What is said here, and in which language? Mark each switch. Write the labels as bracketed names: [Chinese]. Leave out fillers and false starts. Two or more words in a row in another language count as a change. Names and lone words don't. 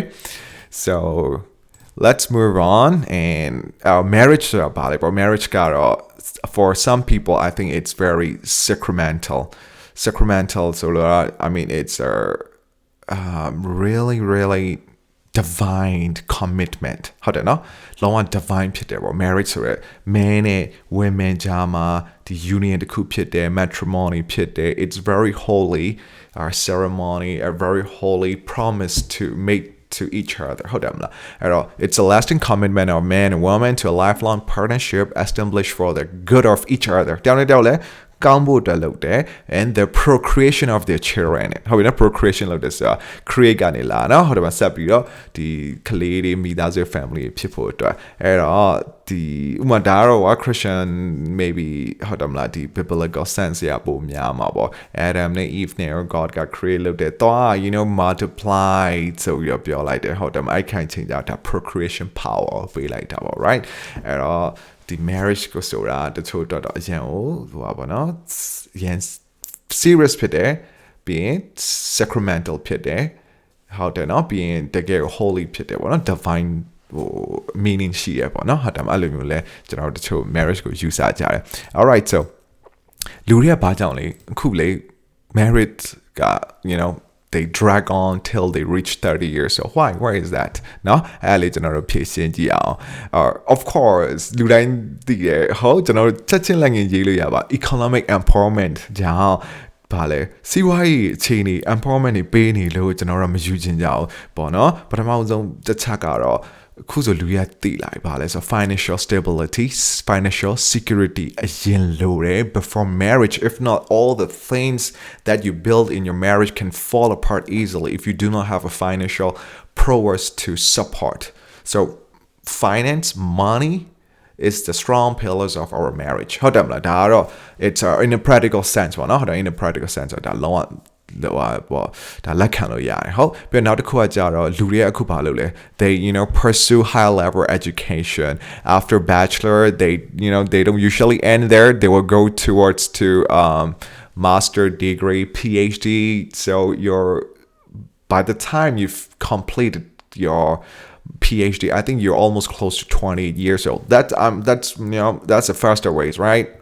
[English] So let's move on and marriage marriage ka for some people I think it's very sacramental, so I mean it's a really divine commitment [Burmese] ဟုတ်တယ်နော်လုံးဝ divine ဖြစ်တယ်ပေါ့ marriage ဆိုရယ် man နဲ့ women ကြားမှာဒီ union တစ်ခုဖြစ်တယ် matrimony ဖြစ်တယ် [English] it's very holy ceremony a very holy promise to make to each other [Burmese] ဟုတ်တယ်မလားအဲ့တော့ [English] it's a lasting commitment of man and woman to a lifelong partnership established for the good of each other [Burmese] တောင်းလဲကောင်းဖို့တက်လုပ်တယ် [English] and the procreation of their children [Burmese] ဟုတ်ပြီနော် procreation လုပ်တယ်ဆိုတာ create ကနေလာနော်ဟုတ်တယ်မဆက်ပြီးတော့ဒီက လေးတွေမိသားစု family ဖြစ်ဖို့အတွက်အဲ့တော့ဒီဥမာဒါတော့ Christian maybe ဟုတ်တယ်မလားဒီ [English] biblical sense [Burmese] ရပုံများမှာပေါ့ Adam နဲ့ Eve နဲ့ God က create လုပ်တယ်တော့ multiply ဆိုပြီးတော့ပြောလိုက်တယ်ဟုတ်တယ်မအဲ့ခိုင်ချင်းကြတာ [English] procreation power [Burmese] ပေးလိုက်တာပေါ့ right အဲ့တော့ဒီ marriage ကိုဆိုတာတချို့တော့အ ရင်ဟိုပါပေါ့နော်ရန် serious ဖြစ်တယ်ပြီးရင် sacramental ဖြစ်တယ်ဟုတ်တယ်နော်ပြီးရင်တကယ် holy ဖြစ်တယ်ပေါ့နော် [English] divine meaning [Burmese] ရှိရပေါ့နော်ဟုတ်တယ်အဲ့လိုမျိုးလဲကျွန်တော်တို့တချို့ marriage ကိုယူဆကြတယ် [English] all right so [Burmese] လူတွေကဘာကြောင့်လဲအခုလေ marriage က [English] they drag on till they reach 30 years so why is that [Burmese] နော်အဲ့လေကျွန်တော်တို့ဖြည့်ရှင်းကြည့်အောင် [English] of course [Burmese] လူတိုင်းသိတယ်ဟုတ်ကျွန်တော်တို့ချက်ချင်းလည်းငင်ရေးလို့ရပါ [English] economic empowerment [Burmese] ကြောင့် ဘာလဲစီးပွားရေးအခြေအနေ empowerment တွေပေးနေလို့ကျွန်တော်တို့မယူချင်ကြအောင်ပေါ့နော်ပထမဆုံးတစ်ချက်ကတော့အခုဆိုလူရသိလာပြီပါလဲ [English] ဆို financial stability financial security အရင်လိုတယ် before marriage if not all the things that you build in your marriage can fall apart easily if you do not have a financial prowess to support so finance money is the strong pillars of our marriage [Burmese] ဟုတ်တယ်မလားဒါကတော့ [English] it's in a practical sense [Burmese] ပေါ့နော်ဟုတ်တယ် [English] in a practical sense [Burmese] ဒါလုံးဝပေါ့ဒါလက်ခံလို့ရတယ်ဟုတ်ပြီးတော့နောက်တစ်ခုကကြတော့လူတွေအခုဘာလုပ်လဲ [English] they pursue high level education after bachelor they don't usually end there they will go towards to master degree PhD so by the time you've completed your PhD I think you're almost close to 28 years old that's the faster ways right